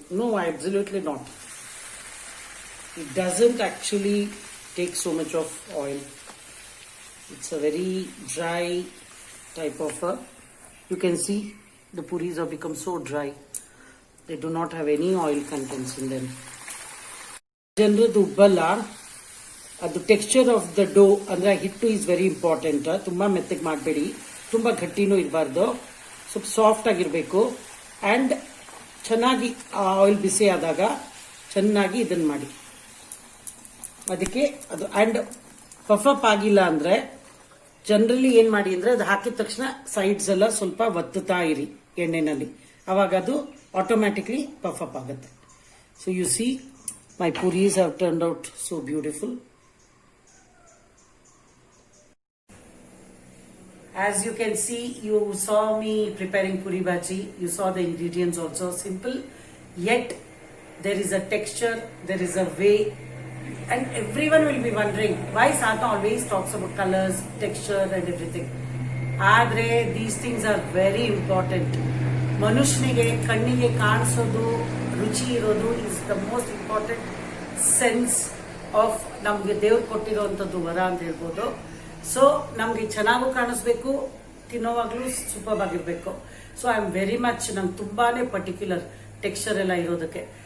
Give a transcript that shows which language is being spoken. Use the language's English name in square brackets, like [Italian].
[English] No, absolutely not. It doesn't actually take so much of oil. It's a very dry type of you can see the puris have become so dry. They do not have any oil contents in them. [Kannada] ಜನರದ್ದು ಉಬ್ಬಲ್ಲ, ಅದು [English] texture of the dough [Kannada] ಅಂದ್ರೆ ಹಿಟ್ಟು [English] Is very important. [Kannada] ತುಂಬಾ ಮೆತ್ತಗೆ ಮಾಡಬೇಡಿ, ತುಂಬಾ ಗಟ್ಟಿನೂ ಇರಬಾರ್ದು, ಸ್ವಲ್ಪ ಸಾಫ್ಟ್ ಆಗಿರಬೇಕು. ಅಂಡ್ ಚೆನ್ನಾಗಿ ಆಯಿಲ್ ಬಿಸಿ ಆದಾಗ ಚೆನ್ನಾಗಿ ಇದನ್ನ ಮಾಡಿ. ಅದಕ್ಕೆ ಅದು ಅಂಡ್ ಪಫ್ ಅಪ್ ಆಗಿಲ್ಲ ಅಂದ್ರೆ ಜನರಲಿ ಏನ್ ಮಾಡಿ ಅಂದ್ರೆ ಅದು ಹಾಕಿದ ತಕ್ಷಣ ಸೈಡ್ಸ್ ಎಲ್ಲ ಸ್ವಲ್ಪ ಒತ್ತುತ್ತಾ ಇರಿ ಎಣ್ಣೆನಲ್ಲಿ, ಅವಾಗ ಅದು ಆಟೋಮ್ಯಾಟಿಕ್ಲಿ ಪಫ್ ಅಪ್ ಆಗುತ್ತೆ. [English] So you see my puris have turned out so beautiful. As you can see, you saw me preparing puri bhaji. You saw the ingredients also. Simple, yet there is a texture, there is a way. And everyone will be wondering why Sadhna always talks about colors, texture and everything. Adre, these things are very important. [Kannada] ಮನುಷ್ಯನಿಗೆ ಕಣ್ಣಿಗೆ ಕಾಣಿಸೋದು, ರುಚಿ ಇರೋದು [English] is the most important sense of [Kannada] ನಮ್ಗೆ ದೇವ್ರು ಕೊಟ್ಟಿರೋಂಥದ್ದು ವರ ಅಂತ ಹೇಳ್ಬೋದು. So ನಮ್ಗೆ ಚೆನ್ನಾಗೂ ಕಾಣಿಸ್ಬೇಕು, ತಿನ್ನೋವಾಗ್ಲೂ ಸೂಪರ್ ಆಗಿರ್ಬೇಕು. [English] so I am very much, [Kannada] ನಂಗೆ ತುಂಬಾನೇ ಪರ್ಟಿಕ್ಯುಲರ್ ಟೆಕ್ಸ್ಚರ್ ಎಲ್ಲ ಇರೋದಕ್ಕೆ.